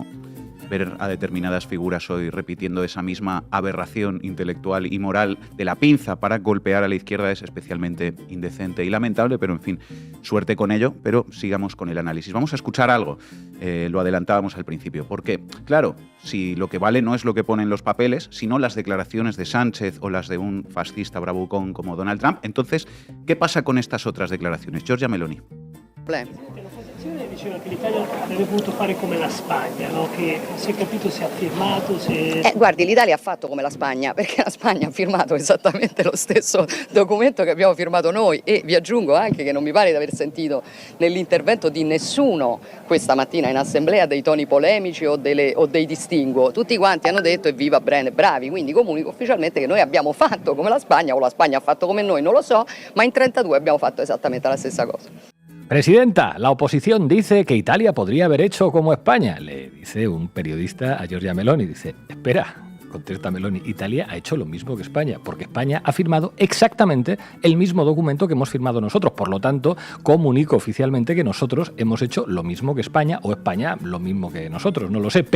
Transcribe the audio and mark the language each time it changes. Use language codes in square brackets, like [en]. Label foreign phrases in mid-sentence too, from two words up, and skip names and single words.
[es] Ver a determinadas figuras hoy repitiendo esa misma aberración intelectual y moral de la pinza para golpear a la izquierda es especialmente indecente y lamentable, pero en fin, suerte con ello, pero sigamos con el análisis. Vamos a escuchar algo, lo adelantábamos al principio, porque, claro, si lo que vale no es lo que pone en los papeles, sino las declaraciones de Sánchez o las de un fascista bravucón como Donald Trump, entonces, ¿qué pasa con estas otras declaraciones? Giorgia Meloni. [it] Diceva che l'Italia avrebbe potuto fare come la Spagna, no? Che si è capito se ha firmato, se... Guardi, l'Italia ha fatto come la Spagna, perché la Spagna ha firmato esattamente lo stesso documento che abbiamo firmato noi e vi aggiungo anche che non mi pare di aver sentito nell'intervento di nessuno questa mattina in assemblea dei toni polemici o dei distinguo. Tutti quanti hanno detto evviva Bren, bravi, quindi comunico ufficialmente che noi abbiamo fatto come la Spagna o la Spagna ha fatto come noi, non lo so, ma in 32 abbiamo fatto esattamente la stessa cosa. [es] Presidenta, la oposición dice que Italia podría haber hecho como España. Le dice un periodista a Giorgia Meloni. Dice, espera, contesta Meloni, Italia ha hecho lo mismo que España, porque España ha firmado exactamente el mismo documento que hemos firmado nosotros. Por lo tanto, comunico oficialmente que nosotros hemos hecho lo mismo que España, o España lo mismo que nosotros, no lo sé.